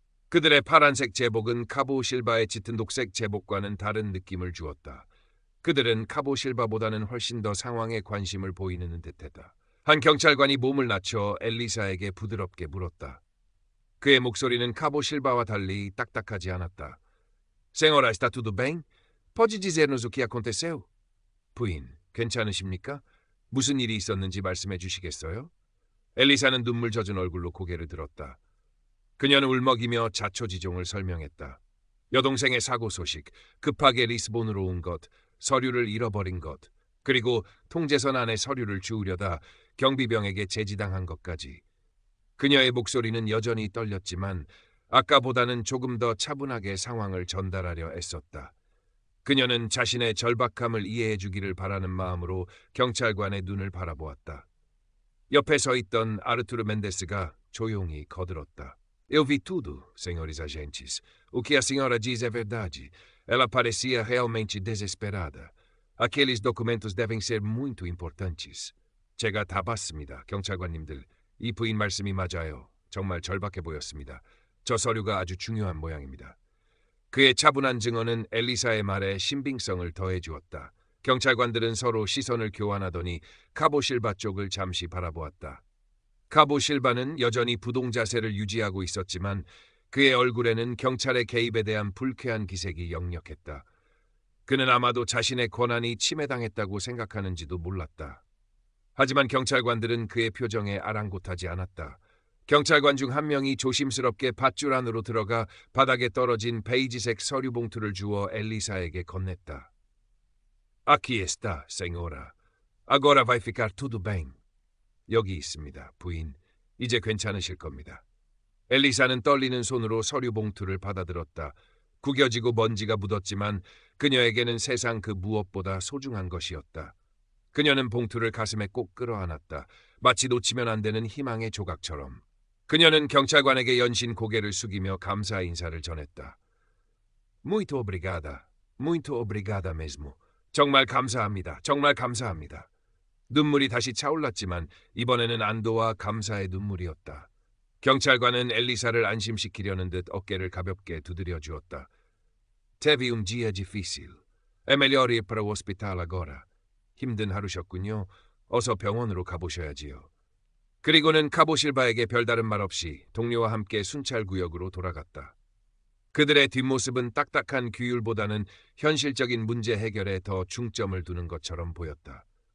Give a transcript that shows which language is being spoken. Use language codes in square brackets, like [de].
[ko] 그들의 파란색 제복은 카보 실바의 짙은 녹색 제복과는 다른 느낌을 주었다. 그들은 카보 실바보다는 훨씬 더 상황에 관심을 보이는 듯했다. 한 경찰관이 몸을 낮춰 엘리사에게 부드럽게 물었다. 그의 목소리는 카보 실바와 달리 딱딱하지 않았다. [pt] Senhora, está tudo bem? Pode dizer-nos o que aconteceu? [ko] 부인, 괜찮으십니까? 무슨 일이 있었는지 말씀해 주시겠어요? 엘리사는 눈물 젖은 얼굴로 고개를 들었다. 그녀는 울먹이며 자초지종을 설명했다. 여동생의 사고 소식, 급하게 리스본으로 온 것, 서류를 잃어버린 것, 그리고 통제선 안에 서류를 주우려다 경비병에게 제지당한 것까지. 그녀의 목소리는 여전히 떨렸지만 아까보다는 조금 더 차분하게 상황을 전달하려 애썼다. 그녀는 자신의 절박함을 이해해 주기를 바라는 마음으로 경찰관의 눈을 바라보았다. 옆에 서 있던 아르투르 멘데스가 조용히 거들었다. [pt] Eu vi tudo, senhores agentes. O que a senhora diz é verdade. Ela parecia realmente desesperada. Aqueles documentos devem ser muito importantes. [ko] 제가 다 봤습니다, 경찰관님들. 이 부인 말씀이 맞아요. 정말 절박해 보였습니다. 저 서류가 아주 중요한 모양입니다. 그의 차분한 증언은 엘리사의 말에 신빙성을 더해 주었다. 경찰관들은 서로 시선을 교환하더니 카보 실바 쪽을 잠시 바라보았다. 카보 실바는 여전히 부동 자세를 유지하고 있었지만 그의 얼굴에는 경찰의 개입에 대한 불쾌한 기색이 역력했다. 그는 아마도 자신의 권한이 침해당했다고 생각하는지도 몰랐다. 하지만 경찰관들은 그의 표정에 아랑곳하지 않았다. 경찰관 중 한 명이 조심스럽게 밧줄 안으로 들어가 바닥에 떨어진 베이지색 서류 봉투를 주어 엘리사에게 건넸다. [pt] Aqui está, senhora. Agora vai ficar tudo bem. [ko] 여기 있습니다, 부인. 이제 괜찮으실 겁니다. 엘리사는 떨리는 손으로 서류 봉투를 받아들었다. 구겨지고 먼지가 묻었지만 그녀에게는 세상 그 무엇보다 소중한 것이었다. 그녀는 봉투를 가슴에 꼭 끌어안았다. 마치 놓치면 안 되는 희망의 조각처럼. 그녀는 경찰관에게 연신 고개를 숙이며 감사 인사를 전했다. [pt] Muito obrigada. Muito obrigada mesmo. [ko] 정말 감사합니다. 정말 감사합니다. 눈물이 다시 차올랐지만 이번에는 안도와 감사의 눈물이었다. 경찰관은 엘리사를 안심시키려는 듯 어깨를 가볍게 두드려 주었다. [pt] Teve um dia difícil. É melhor ir para o hospital agora. [ko] 힘든 하루셨군요. 어서 병원으로 가보셔야지요. 그리고는 카보 실바에게 별다른 말 없이 동료와 함께 순찰 구역으로 돌아갔다. 그들의 뒷모습은 딱딱한 규율보다는 현실적인 문제 해결에 더 중점을 두는 것처럼 보였다.